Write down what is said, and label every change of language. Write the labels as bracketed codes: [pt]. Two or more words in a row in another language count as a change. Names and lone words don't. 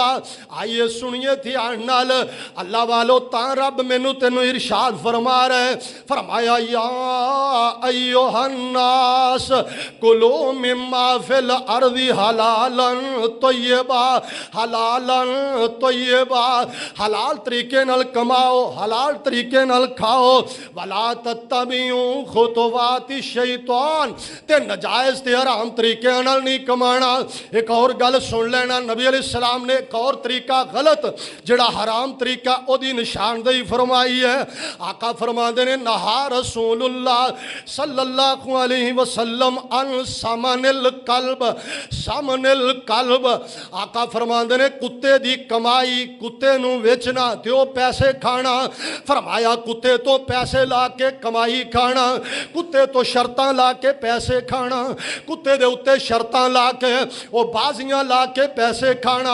[pa] ਆਈਏ ਸੁਣੀਏ ਧਿਆਨ ਨਾਲ, ਅੱਲਾ ਵਾਲੋ ਤਾਂ ਰੱਬ ਮੈਨੂੰ ਤੈਨੂੰ ਇਰਸ਼ਾਦ ਫਰਮਾ ਰਿਹਾ, ਫਰਮਾਇਆ [ar] يا أيها الناس كلوا مما في الأرض حلالا طيبا، حلالا طيبا, [pa] حلال طریقے نال کماؤ، حلال طریقے نال کھاؤ, [ar] ولا تتبعوا خطوات الشيطان, [pa] تے ناجائز تے حرام طریقے نال نہیں کمانا. ایک اور گل سن لینا، نبی علیہ السلام نے ایک اور طریقہ غلط جیہڑا حرام طریقہ اودی نشاندہی فرمائی ہے. آقا فرماتے نے [ar] نهى رسول الله صلى الله عليه وسلم عن ثمن الكلب، ثمن الكلب. [pa] آقا فرماتے نے کتے دی کمائی، کتے نوں ویچنا تے او پیسے کھانا. فرمایا کتے تو پیسے لا کے کمائی کھانا، کتے تو شرطاں لا کے پیسے کھانا، کتے دے اتے شرطاں لا کے او بازیاں لا کے پیسے کھانا.